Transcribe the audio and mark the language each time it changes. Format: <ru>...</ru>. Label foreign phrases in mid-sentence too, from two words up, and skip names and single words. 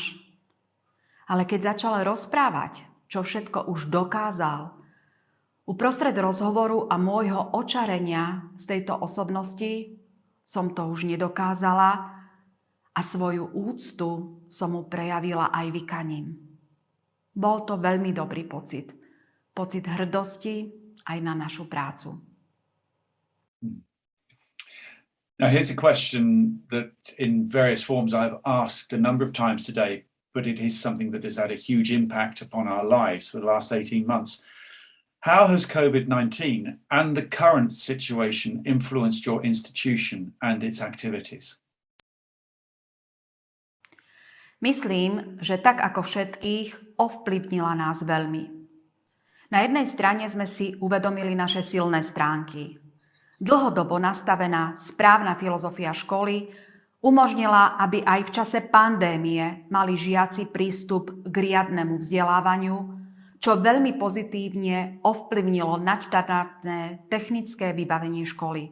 <sk>Ale keď začal rozprávať, čo všetko už dokázal, uprostred rozhovoru a môjho očarenia z tejto osobnosti som to už nedokázala a svoju úctu som mu prejavila aj vykaním. Bol to veľmi dobrý pocit. Pocit hrdosti aj na našu prácu.</sk> <en>Now, here's a question that in various forms I've asked a number of times today, but it is something that has had a huge impact upon our lives for the last 18 months. How has COVID-19 and the current situation influenced your institution and its activities?</en> <sk>Myslím, že tak ako všetkých, ovplyvnila nás veľmi. Na jednej strane sme si uvedomili naše silné stránky. Dlhodobo nastavená správna filozofia školy umožnila, aby aj v čase pandémie mali žiaci prístup k riadnemu vzdelávaniu, čo veľmi pozitívne ovplyvnilo nadštandardné technické vybavenie školy.</sk>